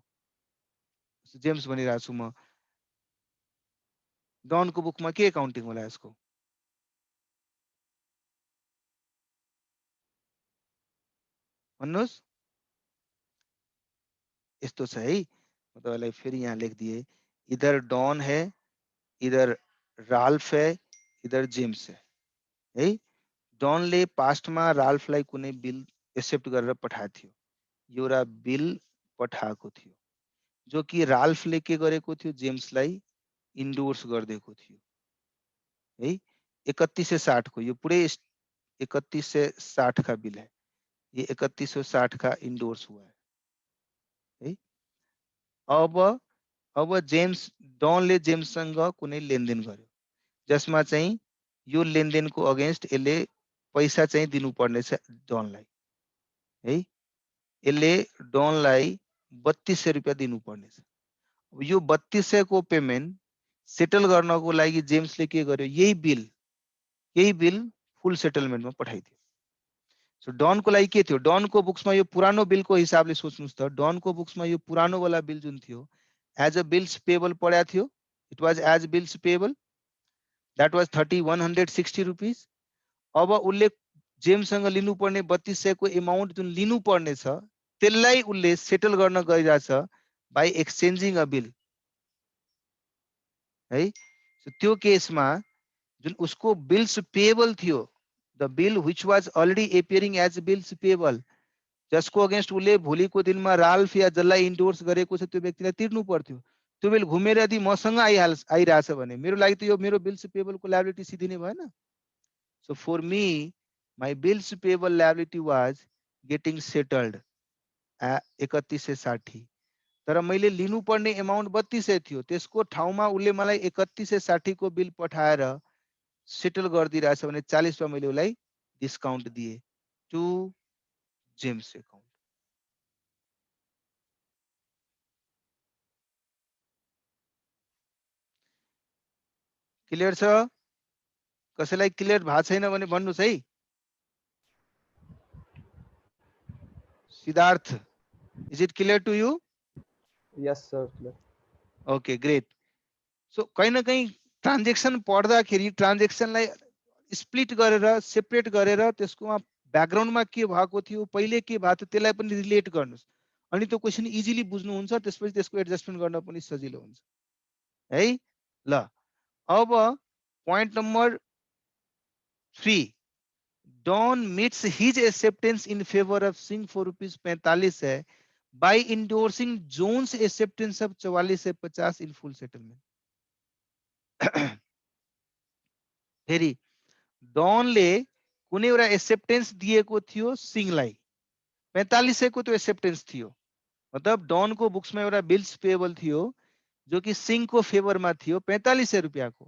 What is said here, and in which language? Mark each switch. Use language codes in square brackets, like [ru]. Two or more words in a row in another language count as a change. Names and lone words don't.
[ne] जेम्स भनिरहेको छु म, डनको बुकमा के एकाउन्टिङ होला यसको? भन्नुस्। यस्तो छ है, म तपाईलाई फेरि यहाँ लेखिदिए, [hi] इधर डन है, इधर राल्फ है, इधर जेम्स है। [ne] डनले पास्टमा राल्फलाई कुनै बिल एक्सेप्ट गरेर पठाएको थियो, एउटा बिल पठाएको थियो जो कि राल्फले के गरेको थियो, जेम्सलाई इन्डोर्स गरिदिएको थियो है। 3160 को, यो पुरै [hi] 3160 का बिल है, ये 3160 का इंडोर्स हुआ है। [ne] अब जेम्स डनले जेम्ससँग कुनै लेनदेन गर्यो, जसमा चाहिँ यो लेनदेनको अगेन्स्ट यसले पैसा चाहिँ दिनुपर्ने छ डनलाई है। यसले डनलाई 3200 रुपियाँ दिनुपर्ने छ। यो 3200 को पेमेन्ट सेटल गर्नको लागि जेम्सले के गर्यो, यही बिल फुल सेटलमेन्टमा पठाइदियो। सो डनको लागि के थियो, डनको बुक्समा यो पुरानो बिलको हिसाबले सोच्नुस् त, डनको बुक्समा यो पुरानो वाला बिल जुन थियो [en] as a bills payable [ne] पढ्या थियो, [en] it was as bills payable, that was 3160 rupees. [ne] अब उसले जेम्ससँग लिनुपर्ने 3200 को एमाउन्ट जुन लिनुपर्ने छ त्यसलाई उसले सेटल गर्न गइरहेछ [en] by exchanging a bill [ne] है। सो त्यो केसमा जुन उसको [en] bills payable [ne] थियो, [en] the bill which was already appearing as bills payable, [ne] जसको अगेन्स्ट उसले भोलिको दिनमा राल्फ या जसलाई इन्डोर्स गरेको छ त्यो व्यक्तिलाई तिर्नु पर्थ्यो, त्यो बिल घुमेर यदि मसँग आइरहेछ भने मेरो लागि त यो मेरो [en] bills payable को liability [ne] सिधै नै भएन। [en] so for me my bills payable liability was getting settled at 3160, [ne] तर मैले लिनुपर्ने एमाउन्ट 3200 थियो, त्यसको ठाउँमा उसले मलाई 3160 को बिल पठाएर सेटल गरिदिरहेछ भने 40 मा मैले उसलाई डिस्काउन्ट दिए [en] to James account. [ne] क्लियर छ? कसैलाई क्लियर भएको छैन भने भन्नुस् है। सिद्धार्थ, [en] is it clear to you? Yes, sir. Clear. Okay, great. [ne] So [hi] कहीं न कहीं [ne] ट्रान्जेक्सन पढ्दाखेरि ट्रान्जेक्सनलाई स्प्लिट गरेर सेपरेट गरेर त्यसकोमा ब्याकग्राउन्डमा के भएको थियो, पहिले के भएको थियो त्यसलाई पनि रिलेट गर्नुस्, अनि त्यो क्वेशन इजिली बुझ्नुहुन्छ, त्यसपछि त्यसको एडजस्टमेन्ट गर्न पनि सजिलो हुन्छ है। ल अब [en] point number 3, Don meets his acceptance in favour of Singh for ₹45 है by endorsing Jones acceptance of 4450 in full settlement. [ne] फेरि डनले कुनै एउटा एक्सेप्टेन्स दिएको थियो सिंहलाई, 4500 को त्यो एक्सेप्टेन्स थियो, मतलब डनको बुक्समा एउटा बिल्स पेबल थियो जो कि सिंहको फेभरमा थियो 4500 रुपियाँको।